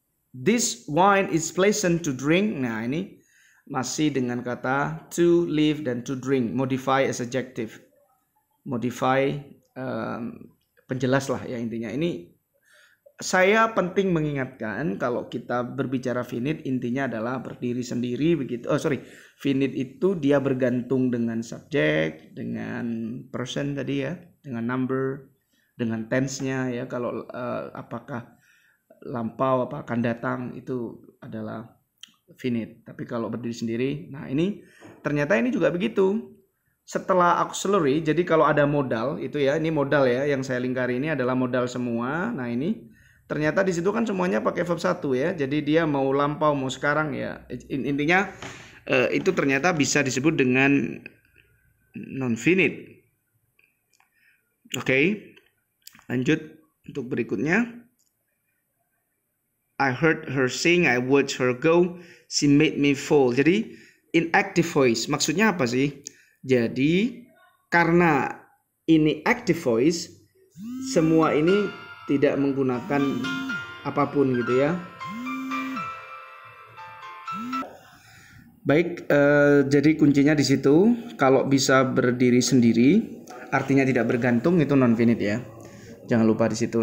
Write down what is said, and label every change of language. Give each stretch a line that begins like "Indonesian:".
English: This wine is pleasant to drink.
Indonesian: Nah, ini masih dengan kata to live dan to drink.
English: Modify as adjective.
Indonesian: Modify penjelas lah ya intinya. Ini saya penting mengingatkan kalau kita berbicara finite intinya adalah berdiri sendiri begitu. Finite itu dia bergantung dengan subjek, dengan person tadi ya, dengan number, dengan tense-nya ya. Kalau apakah lampau apa akan datang itu adalah finite. Tapi kalau berdiri sendiri, nah ini ternyata ini juga begitu. Setelah auxiliary, jadi kalau ada modal itu ya, ini modal ya yang saya lingkari ini adalah modal semua. Nah ini ternyata di situ kan semuanya pakai verb 1 ya. Jadi dia mau lampau mau sekarang ya. Intinya itu ternyata bisa disebut dengan non-finite. Oke. Lanjut untuk berikutnya.
English: I heard her sing, I watched her go, she made me fall.
Indonesian: Jadi inactive voice maksudnya apa sih? Jadi karena ini active voice, semua ini tidak menggunakan apapun gitu ya. Baik, jadi kuncinya di situ. Kalau bisa berdiri sendiri, artinya tidak bergantung itu non-finite ya. Jangan lupa di situ.